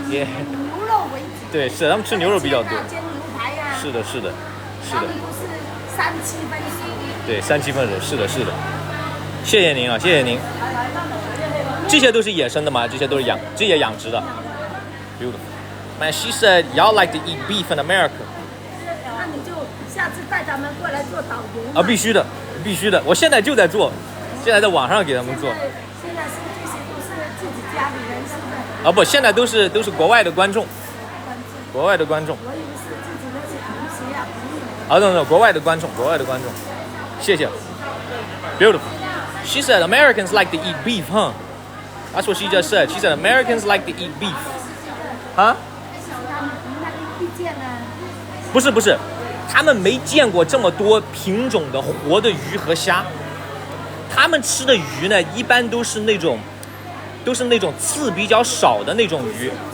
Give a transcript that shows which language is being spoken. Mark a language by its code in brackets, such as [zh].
[zh] 牛肉为主。对，是他们吃牛肉比较多。煎牛排啊。是的。他们都是3、7分熟。对，3、7分熟，是的。谢谢您啊，谢谢您。这些都是野生的吗？这些都是这些养殖的。 [en] Beautiful。 Man, she said y'all like to eat beef in America. [zh] 那你就下次带他们过来做导游。啊，必须的，必须的，我现在就在做，现在在网上给他们做。现在是这些都是自己家里人是的。啊不，现在都是国外的观众，国外的观众。我以为是自己那些同学啊朋友。啊， [en] no， [zh] 国外的观众，国外的观众，谢谢。 [en] Beautiful. She said Americans like to eat beef, huh? That's what she just said. She said Americans like to eat beef. Huh? [zh] 不是，他们没见过这么多品种的活的鱼和虾。他们吃的鱼呢，一般都是那种刺比较少的那种鱼。